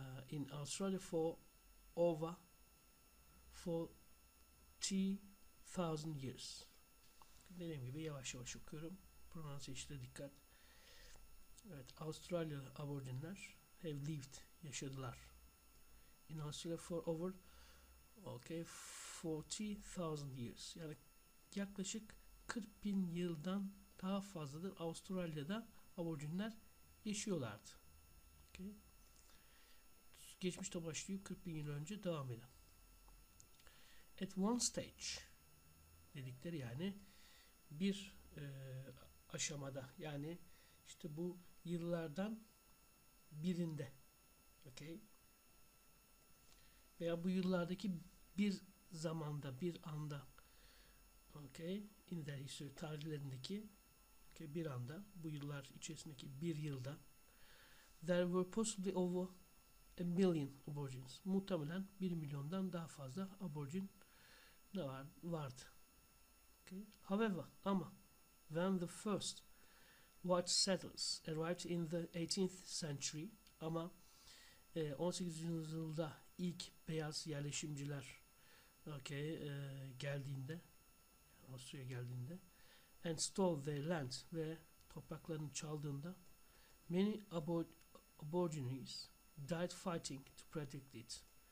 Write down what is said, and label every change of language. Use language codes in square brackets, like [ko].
[en] in Australia for over 40,000 years. [tr] Dediğim gibi yavaş yavaş okuyorum. Pronunciation'a dikkat. Evet, Avustralyalı aborjinler [en] have lived, [tr] yaşadılar. [en] In Australia for over 40,000 years. [tr] Yani yaklaşık 40.000 yıldan daha fazladır Avustralya'da aborjinler yaşıyorlardı. Okay. Geçmişte başlayıp 40.000 yıl önce devam eden. [en] At one stage [tr] dedikleri yani bir aşamada, yani işte bu yıllardan birinde, okay, veya bu yıllardaki bir zamanda, bir anda, okay, [en] in their history, [tr] tarihlerindeki, okay, bir anda, bu yıllar içerisindeki bir yılda, [en] there were possibly over a million aborigines. [tr] Muhtemelen 1 milyondan daha fazla aborigin vardı. Okay. [en] However, ama when the first white settlers arrived in the 18th century, ama 18. [tr] yüzyılda ilk beyaz yerleşimciler geldiğinde, Avustralya'ya geldiğinde, [en] and stole their land, [tr] ve topraklarını çaldığında, [en] many aborigines died fighting to protect it.